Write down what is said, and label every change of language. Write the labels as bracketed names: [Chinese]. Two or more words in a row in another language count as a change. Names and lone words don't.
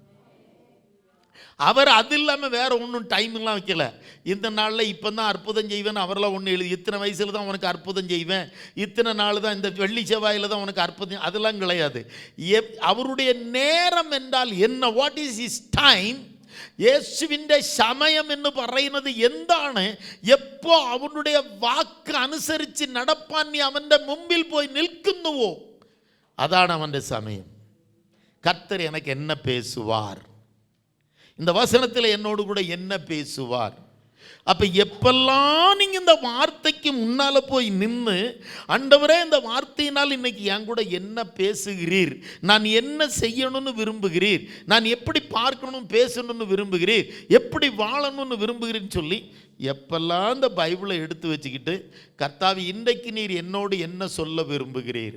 [Tamil] அவர் அது இல்லாமல் வேற ஒன்றும் டைம்லாம் வைக்கல. இந்த நாளில் இப்போ தான் அற்புதம் செய்வேன் அவரெல்லாம் ஒன்று எழுதி, இத்தனை வயசில் தான் உனக்கு அற்புதம் செய்வேன், இத்தனை நாள் தான், இந்த வெள்ளி செவ்வாயில் தான் உனக்கு அற்புதம், அதெல்லாம் கிடையாது. அவருடைய நேரம் என்றால் என்ன? [English] what is is time? [Malayalam] യേശുവിൻ്റെ സമയം എന്ന് പറയുന്നത് എന്താണ്? എപ്പോ അവനുடைய വാക്ക് അനുസരിച്ച് നടപ്പാൻ നീ അവൻ്റെ മുമ്പിൽ പോയി നിൽക്കുന്നുവോ, അതാണ് അവൻ്റെ സമയം. [Tamil] கர்த்தர் எனக்கு என்ன பேசுவார், இந்த வசனத்தில் என்னோடு கூட என்ன பேசுவார். அப்போ எப்பெல்லாம் நீங்கள் இந்த வார்த்தைக்கு முன்னால் போய் நின்று, ஆண்டவரே இந்த வார்த்தையினால் இன்னைக்கு என் கூட என்ன பேசுகிறீர், நான் என்ன செய்யணும்னு விரும்புகிறீர், நான் எப்படி பார்க்கணும் பேசணும்னு விரும்புகிறீர், எப்படி வாழணும்னு விரும்புகிறேன்னு சொல்லி எப்பெல்லாம் இந்த பைபிளை எடுத்து வச்சுக்கிட்டு, கர்த்தாவே இன்றைக்கு நீர் என்னோடு என்ன சொல்ல விரும்புகிறீர்.